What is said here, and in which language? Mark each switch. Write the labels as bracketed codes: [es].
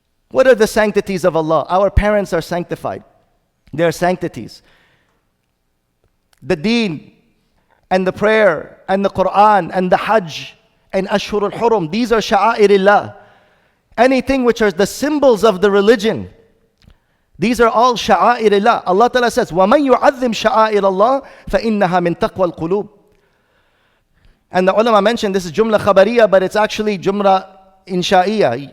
[en] What are the sanctities of Allah? Our parents are sanctified. They are sanctities. The deen and the prayer and the Quran and the Hajj and Ashhurul Hurum, these are sha'airillah. Anything which are the symbols of the religion, these are all sha'airillah. [ar] Allah Ta'ala says, وَمَنْ يُعَظِّمْ شَعَائِرَ اللَّهِ فَإِنَّهَا مِنْ تَقْوَى الْقُلُوبِ. [en] And the ulama mentioned this is jumla khabariya, but it's actually jumla insha'iyya.